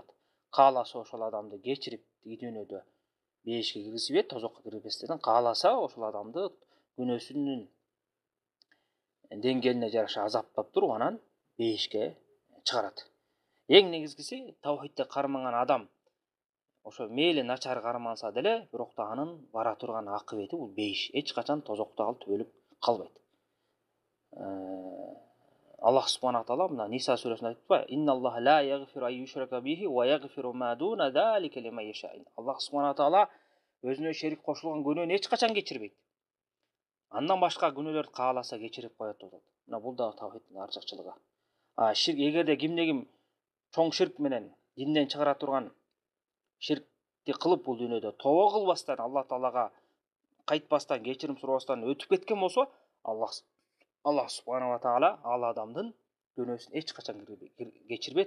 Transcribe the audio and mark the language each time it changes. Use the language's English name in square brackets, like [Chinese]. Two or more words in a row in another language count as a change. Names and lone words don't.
[Kyrgyz] Кааласа ошол адамды кечирип тиги дүйнөдө бейишке киргизбейт, тозокко киргизбестен, кааласа ошол адамды күнөөсүнүн деңгээлине жараша азаптап туруп анан бейишке чыгарат. Эң негизгиси таухидти кармаган адам ошо мейли начар карманса деле, бирок да анын бара турган акыбети бул бейиш. Эч качан тозокто ал төөлүп калбайт. [Arabic] الله سبحانه وتعالى [Kyrgyz] мына Ниса сүрөсүндө айтпайбы? [Arabic] إن الله لا يغفر أن يشرك به ويغفر ما دون ذلك لمن يشاء. الله سبحانه وتعالى [Kyrgyz] өзүнө шерик кошулган күнөөнү эч качан кечирбейт. Андан башка күнөөлөрдү кааласа кечирип коет деп атат. Мына бул да таухидтин арчакчылыгы. Ширк, эгерде кимде ким чоң ширк менен динден чыгара турган ширкти кылып бул дүйнөдө тобо кылбастан, Алла таалага кайтпастан, кечирим сурабастан өтүп кеткен болсо, [Arabic] الله سبحانه وتعالى [Kyrgyz] ал адамдын күнөөсүн эч качан кечирбейт.